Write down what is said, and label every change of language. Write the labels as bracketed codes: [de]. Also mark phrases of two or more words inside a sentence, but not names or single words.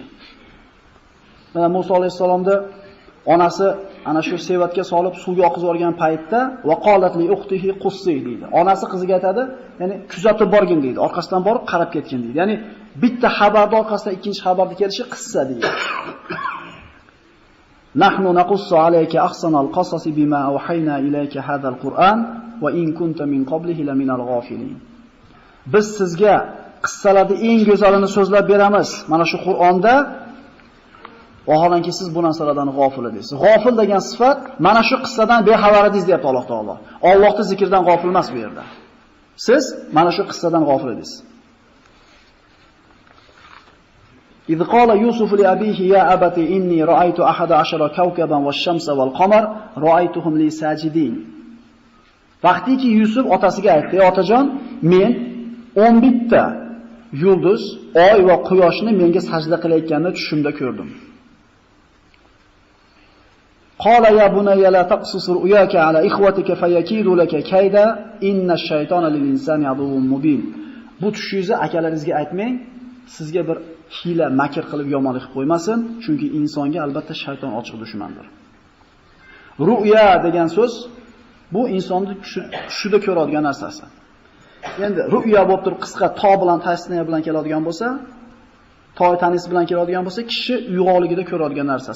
[uz] Mana Musa alayhisalomda onasi ana shu sevatga solib suvga oqizib yuborgan paytda [ar] وقالت لأخته قصيه [uz] deydi. Onasi qiziga aytadi, ya'ni kuzatib borgin deydi. Orqasidan borib qarab ketgin deydi. Ya'ni bitta xabarning orqasidan ikkinchi xabarni kelishi qissa deydi. [ar] نحن نقص عليك أحسن القصص بما أوحينا إليك هذا القرآن وإن كنت من قبله لمن الغافلين. [uz] Biz sizga qissalarning eng go'zalini so'zlab beramiz. Mana shu Qur'onda vaholanki siz bu narsalardan g'ofil edingiz. G'ofil degan sifat mana shu qissadan bexabar edingiz deyapti Alloh taolo. Allohning zikrdan g'ofil emas bu yerda. Siz mana shu qissadan g'ofil edingiz. [ar] إذ قال يوسف لأبيه يا أبتي إني رأيت 11 كوكبا والشمس والقمر رأيتهم لي ساجدين. [uz] Vaqtiki Yusuf otasiga aytdi, otajon, men 11 ta yulduz, oy va quyoshni menga sajda qilayotganini tushimda ko'rdim. [ar] قال يا بني لا تقصص رؤياك على إخوتك فيكيدوا لك كيدا إن الشيطان للإنسان عدو مبين. [uz] Bu tushingizni akalaringizga aytmang, sizga bir hiyla, makr qilib yomonlik qilib qo'ymasin, chunki insonga albatta shayton ochiq dushmandir. Ru'ya degan so'z bu insonni tushida ko'radigan narsasi. Endi ru'ya bo'lib turib qisqa to bilan tasniya bilan keladigan bo'lsa, toy tanis bilan keladigan bo'lsa, kishi uyg'onligida ko'radigan narsasi.